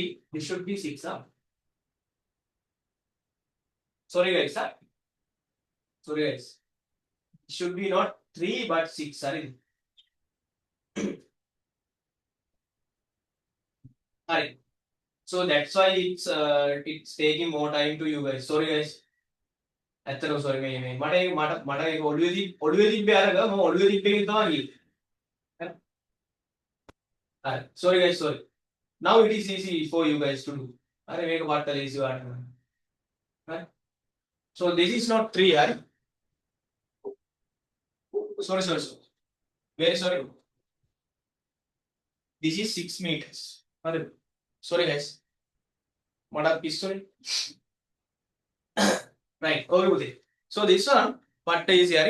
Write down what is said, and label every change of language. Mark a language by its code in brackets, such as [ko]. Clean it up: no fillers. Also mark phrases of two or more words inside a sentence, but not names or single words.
[en] This should be 6. Sorry guys, Sorry guys. It should be not 3 but 6. Sorry. Alright. So that's why it's taking more time to you guys. Sorry guys. [si] ඇත්තටම sorry මේ මට ඒක ඔළුවේ තිබ්බේ අරග මම ඔළුවේ තිබ්බේ තමයි ගියේ. [en] Alright. Sorry guys, sorry. Now it is easy for you guys to do. [si] අර මේක වට lazy වට. [en] Right? So this is not 3, right? Sorry. Very sorry. This is 6 meters. Sorry guys. What pistol? Right. Okay. So this one, what is here?